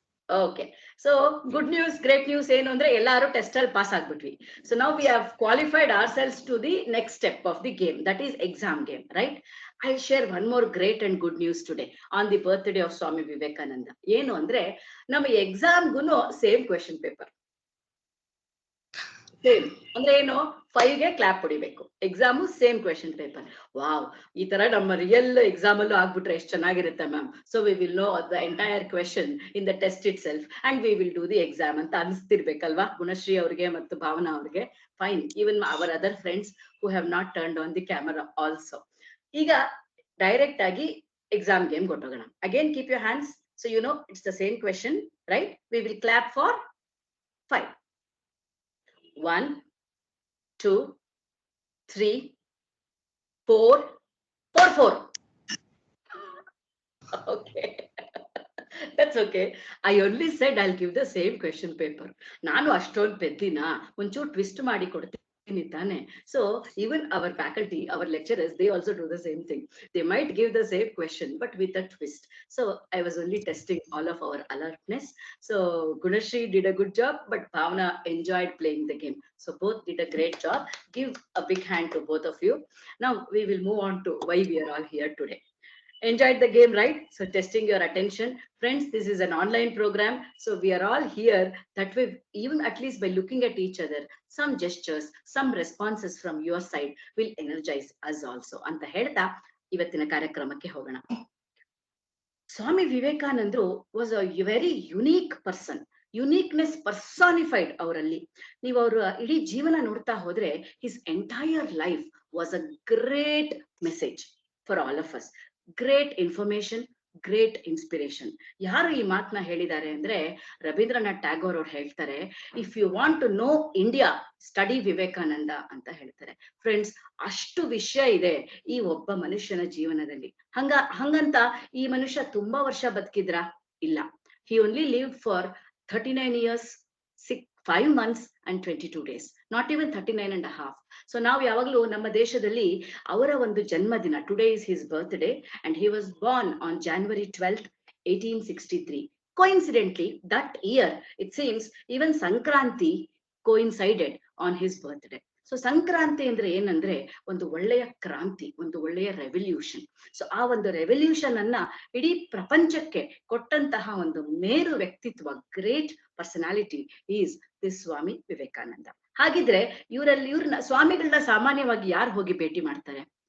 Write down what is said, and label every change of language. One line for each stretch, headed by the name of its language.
English: Okay, so good news, great news
Kannada: ಏನು ಅಂದ್ರೆ ಎಲ್ಲರೂ ಟೆಸ್ಟ್ ಅಲ್ಲಿ pass ಆಗ್ಬಿಟ್ವಿ.
English: So now we have qualified ourselves to the next step of the game, that is exam game, right? I'll share one more great and good news today on the birthday of Swami Vivekananda.
Kannada: ಏನು ಅಂದ್ರೆ ನಮ್ಮ ಎಕ್ಸಾಮ್ಗೂ same question paper. Same ಅಂದ್ರೆ ಏನು 5ಗೆ clap ಹೊಡಿಬೇಕು. Exam same question paper. Wow, ಈ ತರ ನಮ್ಮ real exam ಅಲ್ಲೂ ಆಗ್ಬಿಟ್ರೆ ಎಷ್ಟು ಚೆನ್ನಾಗಿರುತ್ತೆ ma'am.
English: so we will know the entire question in the test itself and we will do the exam
Kannada: ಅಂತ ಅನಿಸ್ತಿರ್ಬೇಕಲ್ವಾ ಗುಣಶ್ರೀ ಅವ್ರಿಗೆ ಮತ್ತು ಭಾವನಾ ಅವ್ರಿಗೆ.
English: Fine, even our other friends who have not turned on the camera also.
Kannada: ಈಗ direct ಆಗಿ exam game ಕೊಟ್ಟೋಗೋಣ.
English: Again keep your hands. So you know it's the same question, right? We will clap for 5. 1, 2, 3, 4, 4. Okay. That's okay. I only said I'll give the same question paper.
Kannada: ನಾನು ಅಷ್ಟೊಂದು ಪೆದ್ದಿನ ಒಂಚೂರು twist ಮಾಡಿ ಕೊಡ್ತೀನಿ ತಾನೆ.
English: So even our faculty, our lecturers, they also do the same thing. They might give the same question but with a twist. So I was only testing all of our alertness. So Gunashri did a good job, but Bhavana enjoyed playing the game. So both did a great job. Give a big hand to both of you. Now we will move on to why we are all here today. Enjoyed the game, right? So testing your attention. Friends, this is an online program. So we are all here that way, even at least by looking at each other, some gestures, some responses from your side will energize us also.
Kannada: ಅಂತ ಹೇಳ್ತಾ ಇವತ್ತಿನ ಕಾರ್ಯಕ್ರಮಕ್ಕೆ ಹೋಗೋಣ.
English: Swami Vivekananda was a very unique person. Uniqueness personified
Kannada: ಅವರಲ್ಲಿ. ನೀವು ಅವರ ಇಡೀ ಜೀವನ ನೋಡ್ತಾ ಹೋದ್ರೆ
English: his entire life was a great message for all of us. Great information, great inspiration.
Kannada: ಯಾರು ಈ ಮಾತನ್ನ ಹೇಳಿದ್ದಾರೆ ಅಂದ್ರೆ ರವೀಂದ್ರನಾಥ್ ಟ್ಯಾಗೋರ್ ಅವ್ರು ಹೇಳ್ತಾರೆ,
English: if you want to know India study Vivekananda
Kannada: ಅಂತ ಹೇಳ್ತಾರೆ. ಫ್ರೆಂಡ್ಸ್, ಅಷ್ಟು ವಿಷಯ ಇದೆ ಈ ಒಬ್ಬ ಮನುಷ್ಯನ ಜೀವನದಲ್ಲಿ. ಹಂಗಂತ ಈ ಮನುಷ್ಯ ತುಂಬಾ ವರ್ಷ ಬದುಕಿದ್ರ? ಇಲ್ಲ.
English: He only lived for 39 years, 5 months and 22 days, not even 39 and a half. So
Kannada: ನಾವು ಯಾವಾಗಲೂ ನಮ್ಮ ದೇಶದಲ್ಲಿ ಅವರ ಒಂದು ಜನ್ಮದಿನ,
English: today is his birthday and he was born on January 12th, 1863. Coincidentally, that year, it seems, even Sankranti coincided on his birthday.
Kannada: So Sankranti ಅಂದ್ರೆ ಏನಂದ್ರೆ ಒಂದು ಒಳ್ಳೆಯ ಕ್ರಾಂತಿ, ಒಂದು ಒಳ್ಳೆಯ ರೆವಲ್ಯೂಷನ್. ಸೊ ಆ ಒಂದು ರೆವಲ್ಯೂಷನ್ ಅನ್ನ ಇಡೀ ಪ್ರಪಂಚಕ್ಕೆ ಕೊಟ್ಟಂತಹ ಒಂದು ಮೇರು ವ್ಯಕ್ತಿತ್ವ,
English: great personality is this
Kannada: Swami Vivekananda. ಹಾಗಿದ್ರೆ ಇವ್ರನ್ನ ಸ್ವಾಮಿಗಳನ್ನ ಸಾಮಾನ್ಯವಾಗಿ ಯಾರು ಹೋಗಿ ಭೇಟಿ ಮಾಡ್ತಾರೆ?